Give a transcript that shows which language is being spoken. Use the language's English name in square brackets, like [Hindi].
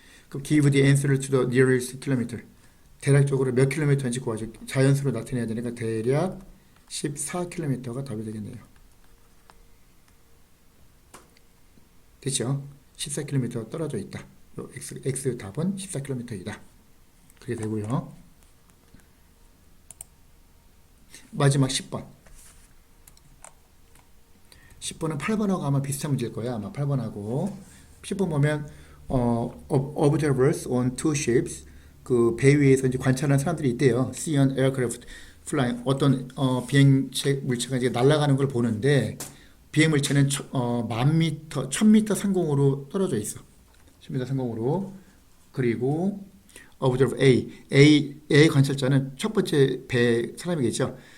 [English] 그럼 give the answer to the nearest kilometer. [Korean] 대략적으로 몇 킬로미터인지 구하죠. 자연수로 나타내야 되니까 대략 14km가 답이 되겠네요. 됐죠? 14km 떨어져 있다. X 답은 14km이다. 그게 되고요. 마지막 10번. 10번은 8번하고 아마 비슷한 문제일 거야. 아마 8번하고. 10번 보면 [English] observers on two ships. [Korean] 그 배 위에서 이제 관찰하는 사람들이 있대요. [English] See an aircraft flying. [Korean] 어떤 비행 물체가 이제 날아가는 걸 보는데 비행 물체는 1000m 상공으로 떨어져 있어. 10m 상공으로. 그리고 observe A 관찰자는 첫 번째 배 사람이겠죠.